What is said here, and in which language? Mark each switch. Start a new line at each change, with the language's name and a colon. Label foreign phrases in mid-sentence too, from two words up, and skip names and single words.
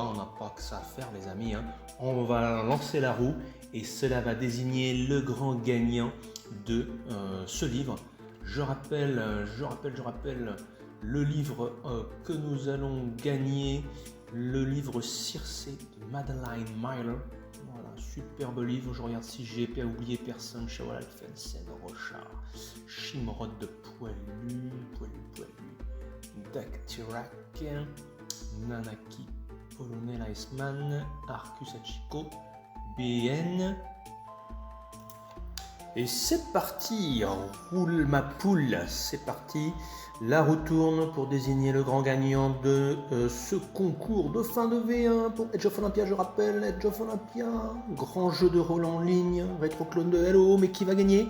French: On n'a pas que ça à faire, les amis, hein. On va lancer la roue et cela va désigner le grand gagnant de ce livre. Je rappelle le livre que nous allons gagner, le livre Circé de Madeline Myler. Voilà, superbe livre. Je regarde si j'ai pas oublié personne. Shaolan, Felsen, Roshar, Shimrod de Poilu, Daktirak, Nanaki, Polonel, Iceman, Arcus, Hachiko, BN. Et c'est parti, roule ma poule, c'est parti. La roue tourne pour désigner le grand gagnant de ce concours de fin de V1 pour Age of Olympia. Je rappelle, Age of Olympia, grand jeu de rôle en ligne, rétro-clone de Hello, mais qui va gagner?